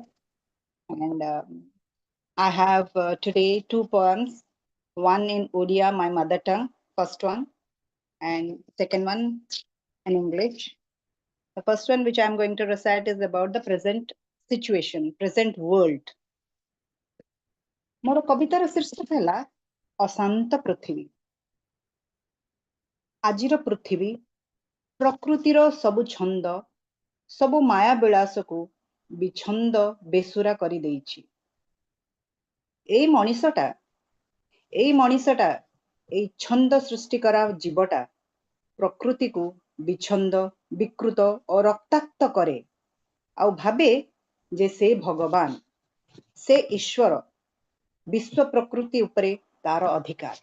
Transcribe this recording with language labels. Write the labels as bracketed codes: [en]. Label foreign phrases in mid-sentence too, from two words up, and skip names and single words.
[en] And I have today two poems, one in Odia, my mother tongue, first one, and second one in English. The first one which I'm going to recite is about the present situation, present world. [or] ମୋର କବିତାର ଶୀର୍ଷକ ହେଲା ଅଶାନ୍ତ ପୃଥିବୀ। ଆଜିର ପୃଥିବୀ ପ୍ରକୃତିର ସବୁ ଛନ୍ଦ, ସବୁ ମାୟା ବିଳାସକୁ ବିଛନ୍ଦ ବେସୁରା କରିଦେଇଛି। ଏଇ ମଣିଷଟା ଏଇ ଛନ୍ଦ ସୃଷ୍ଟି କରା ଜୀବଟା ପ୍ରକୃତିକୁ ବିଛନ୍ଦ, ବିକୃତ ଓ ରକ୍ତାକ୍ତ କରେ ଆଉ ଭାବେ ଯେ ସେ ଭଗବାନ, ସେ ଈଶ୍ୱର, ବିଶ୍ୱ ପ୍ରକୃତି ଉପରେ ତାର ଅଧିକାର।